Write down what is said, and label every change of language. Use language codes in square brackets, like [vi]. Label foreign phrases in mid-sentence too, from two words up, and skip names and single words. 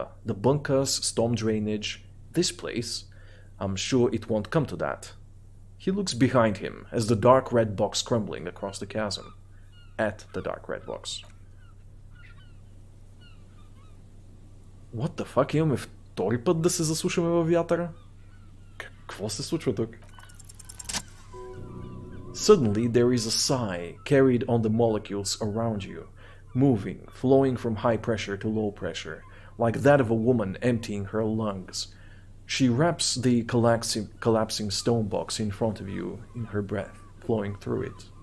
[en] The bunkers, storm drainage, this place. I'm sure it won't come to that. He looks behind him as the dark red box crumbling across the chasm. At the dark red box. What the fuck, [bg] имаме втори път да се заслушаме във вятъра? Какво се случва тук? [en] Suddenly there is a sigh carried on the molecules around you, moving, flowing from high pressure to low pressure, like that of a woman emptying her lungs. She wraps the collapsing stone box in front of you in her breath, flowing through it.